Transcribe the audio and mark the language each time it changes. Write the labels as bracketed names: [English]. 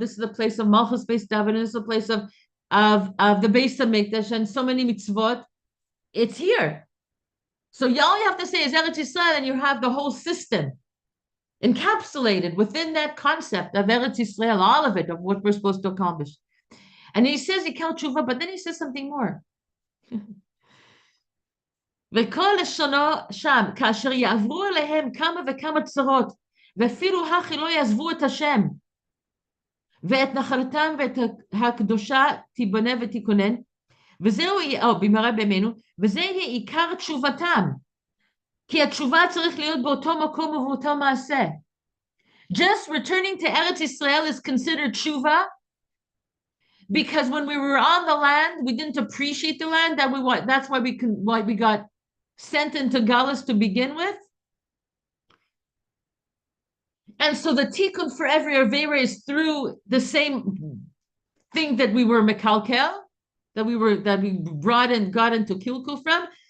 [English] This is the place of malchus based daven. This is the place of the Beis Hamikdash and so many mitzvot. It's here. So all you have to say is Eretz Yisrael, and you have the whole system encapsulated within that concept of Eretz Yisrael, all of it, of what we're supposed to accomplish. And he says Ikel Tshuva, but then he says something more. [Hebrew] וכל לשונו שם, כאשר יעברו אליהם כמה וכמה צרות, ואפילו הכי לא יעזבו את השם, ואת נחלתם ואת הקדושה תיבנה ותיכונן, וזהו במהרה בימינו, וזה יהיה עיקר תשובתם, כי התשובה צריך להיות באותו מקום ובאותו מעשה. [English] Just returning to Eretz Yisrael is considered tshuva, because when we were on the land, we didn't appreciate the land. That's why we got sent into Galus to begin with. And so the tikkun for every avera is through the same thing that we were mekalkel, that we brought and got into kilkul from.